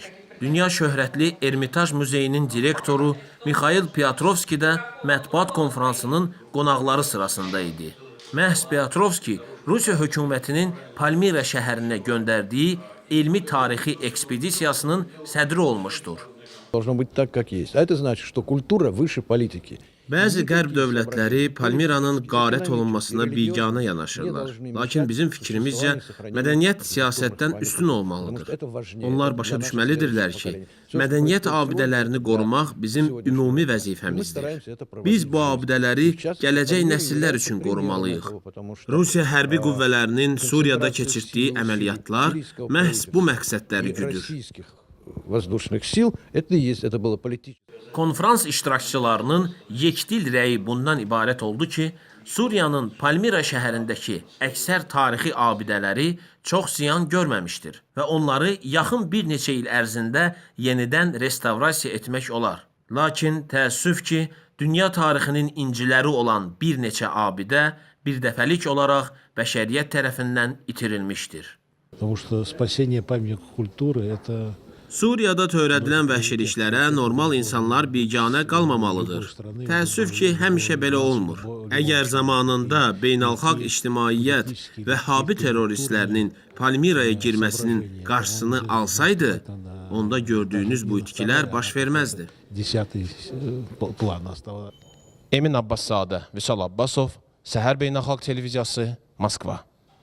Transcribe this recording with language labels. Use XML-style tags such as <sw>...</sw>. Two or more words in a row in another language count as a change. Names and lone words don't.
<az>Dünya şöhrətli Ermitaj Muzeyinin direktoru Mikhail Piotrovski də mətbuat konferansının qonaqları sırasında idi. Məhz Piotrovski Rusiya hökumətinin Palmira şəhərinə göndərdiyi elmi tarixi ekspedisiyasının sədri olmuşdur.</az> <ru>Должно быть так, как есть. А это значит, что культура выше политики.</ru> <az>Bəzi qərb dövlətləri Palmiranın qarət olunmasına biganə yanaşırlar. Lakin bizim fikrimizcə mədəniyyət siyasətdən üstün olmalıdır. Onlar başa düşməlidirlər ki, mədəniyyət abidələrini qorumaq bizim ümumi vəzifəmizdir. Biz bu abidələri gələcək nəsillər üçün qorumalıyıq. Rusiya hərbi qüvvələrinin Suriyada keçirdiyi əməliyyatlar məhz bu məqsədləri güdür.</az> <ru>Воздушных сил, это и есть, это было политическое.</ru> <az>Konferans iştirakçılarının yekdil rəyi bundan ibarət oldu ki, Suriyanın Palmira şəhərindəki əksər tarixi abidələri çox ziyan görməmişdir və onları yaxın bir neçə il ərzində yenidən restavrasiya etmək olar. Lakin təəssüf ki, dünya tarixinin inciləri olan bir neçə abidə birdəfəlik olaraq bəşəriyyət tərəfindən itirilmişdir.</az> <ru>Потому что спасение памятников культуры это</ru> <az>Suriyada törədilən vəhşiliklərə normal insanlar biganə qalmamalıdır. Təəssüf ki, həmişə belə olmur. Əgər zamanında beynəlxalq ictimaiyyət Vəhhabi terroristlərinin Palmiraya girməsinin qarşısını alsaydı, onda gördüyünüz bu itkilər baş verməzdi.</az> <ru>10-й план оставался.</ru> <az>Emin Abbaszadə, Vüsal Abbasov, Səhər Beynəlxalq Televiziyası, Moskva.</az>